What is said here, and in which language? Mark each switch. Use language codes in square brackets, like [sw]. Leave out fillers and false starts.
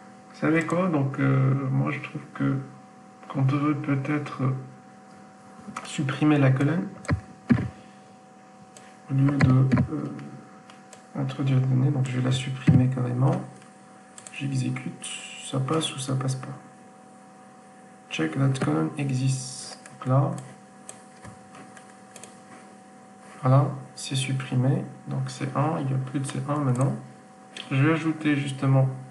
[fr] Vous savez quoi? Donc, moi je trouve que qu'on devrait peut-être supprimer la colonne au lieu de introduire la donnée. Donc, je vais la supprimer carrément. J'exécute. Ça passe ou ça passe pas? [en] Check that column exists. [fr] Donc là, voilà, c'est supprimé. Donc c'est 1, il n'y a plus de C1 maintenant. Je vais ajouter justement.